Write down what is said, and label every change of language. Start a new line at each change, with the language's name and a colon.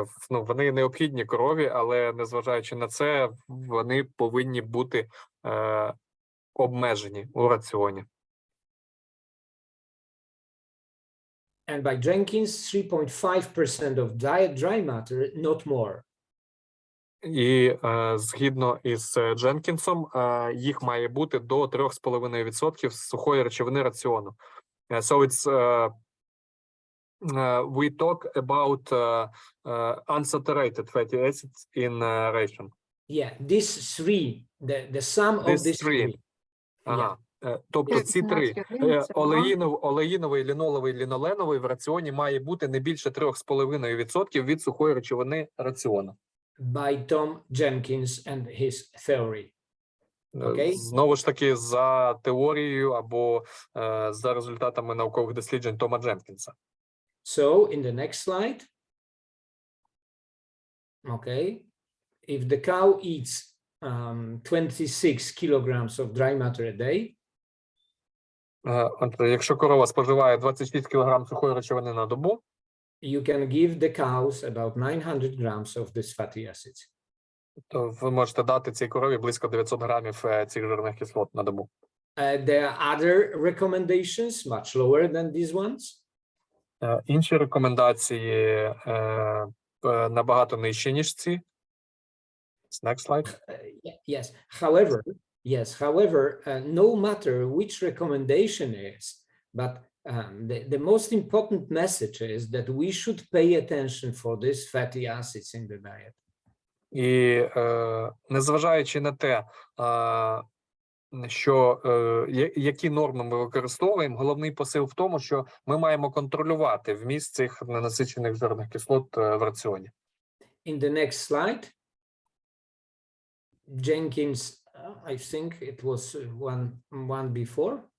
Ukrainian: Вони необхідні корові, але незважаючи на це, вони повинні бути обмежені у раціоні.
English: And by Jenkins, 3.5% of diet dry matter, not more.
Ukrainian: І згідно із Дженкінсом, їх має бути до 3,5% сухої речовини раціону.
English: So it's we talk about unsaturated fatty acids in ration. Yeah, these three, the sum of these three. Ага.
Ukrainian: Тобто ці три, олеїновий, ліноловий, ліноленовий в раціоні має бути не більше 3,5% від сухої речовини раціону.
English: By Tom Jenkins and his theory. Okay?
Ukrainian: Знову ж таки, за теорією або за результатами наукових досліджень Тома Дженкінса.
English: So, in the next slide, okay, if the cow eats 26 kilograms of dry matter a day,
Ukrainian: якщо корова споживає 26 кг сухої речовини на добу,
English: you can give the cows about 900 grams of these fatty acids.
Ukrainian: То ви можете дати цій корові близько 900 грамів цих жирних кислот на добу.
English: There are other recommendations, much lower than these ones.
Ukrainian: Інші рекомендації набагато нижчі, ніж ці.
English: Next slide. Yes. However, no matter which recommendation is, but the most important message is that we should pay attention for these fatty acids in the diet.
Ukrainian: І незважаючи на те, що які норми ми використовуємо, головний посил в тому, що ми маємо контролювати вміст цих ненасичених жирних кислот в раціоні.
English: In the next slide, Jenkins, I think it was one before.